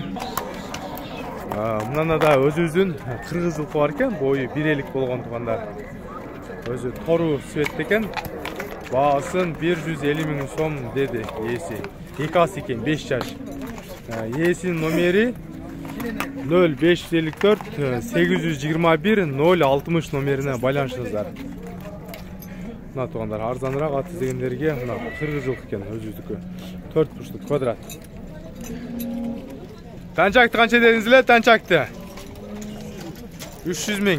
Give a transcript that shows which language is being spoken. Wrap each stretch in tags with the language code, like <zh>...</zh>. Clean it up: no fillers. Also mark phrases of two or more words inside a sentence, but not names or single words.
<ky>Мында да өзүбүздүн кыргыз жылкы бар экен, бою 1.50 болгон тугандар. Өзү тору свет экен. Баасын 150 миң сом деди ээси. 2 ас экен, 5 жаш. Ээсинин номери 0554 821 060 номеріне байланышыңыздар.</ky> <kk>Мына туғандар, арзанырақ ат іздегендерге мына қырғызылық екен өзіміздікі.</kk> <ky>4 бурчтуу квадрат.</ky> <kk>Танчакты қанша дедіңіздер? Танчакты 300 000.</kk>